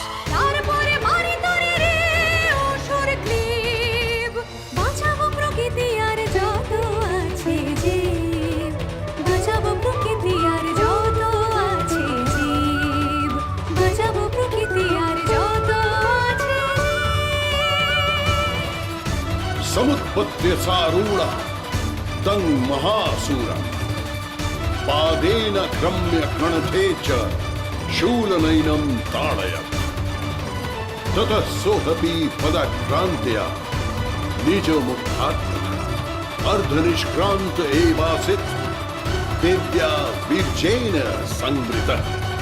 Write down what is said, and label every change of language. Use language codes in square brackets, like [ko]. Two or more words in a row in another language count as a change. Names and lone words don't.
[bn] তারপরে মারি তরে রে অসুর ক্লীব, বাঁচাবো প্রকৃতি আর যত আছে জীব, বাঁচাবো প্রকৃতি আর যত আছে জীব, বাঁচাবো প্রকৃতি আর যত আছে জীব। [sa] समुत्पत्य सारूढा तं महासूरम् पादेन क्रम्य कणथे च शूलनयनं ताडयत्। ततः सोऽपि पदक्रान्त्या निजमुखात्मनः अर्धनिष्क्रान्त एवासीत् देव्या वीर्येण संवृतः।